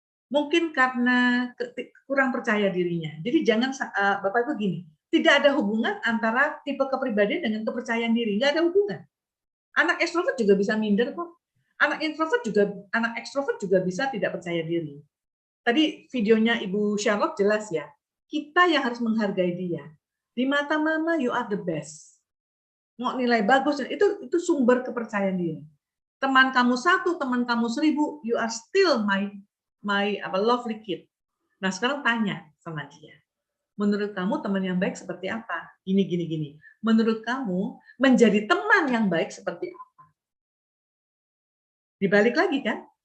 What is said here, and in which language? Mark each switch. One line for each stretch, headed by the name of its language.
Indonesian: Mungkin karena kurang percaya dirinya. Jadi jangan, Bapak Ibu gini, tidak ada hubungan antara tipe kepribadian dengan kepercayaan diri. Nggak ada hubungan. Anak ekstrovert juga bisa minder kok. Anak ekstrovert juga bisa tidak percaya diri. Tadi videonya Ibu Charlotte jelas ya, kita yang harus menghargai dia. Di mata mama,
English: you are the best.
Indonesian: Mau nilai bagus, itu sumber kepercayaan diri. Teman kamu 1, teman kamu 1000,
English: you are still my lovely kid.
Indonesian: Nah sekarang tanya sama dia, menurut kamu teman yang baik seperti apa? Gini. Menurut kamu menjadi teman yang baik seperti apa? Dibalik lagi kan?